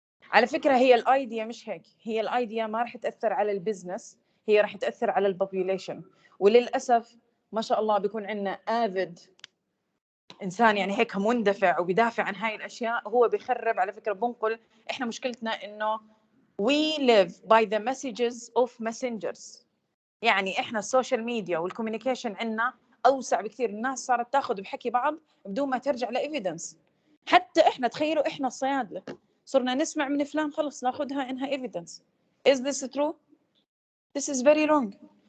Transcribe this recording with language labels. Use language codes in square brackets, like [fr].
[ar] على فكره هي الايديا مش هيك، هي الايديا ما راح تاثر على البزنس، هي راح تاثر على البوبيوليشن. وللاسف ما شاء الله بيكون عندنا افيد انسان يعني هيك مندفع وبيدافع عن هاي الاشياء، هو بيخرب على فكره بنقل. احنا مشكلتنا انه [en] we live by the messages of messengers. [ar] يعني احنا السوشيال ميديا والكوميونيكيشن عندنا اوسع بكثير، الناس صارت تاخذ بحكي بعض بدون ما ترجع لايفيدنس. حتى احنا تخيلوا احنا الصيادله صرنا نسمع من فلان خلص ناخذها انها ايفيدنس. [en] is this true? this is very wrong.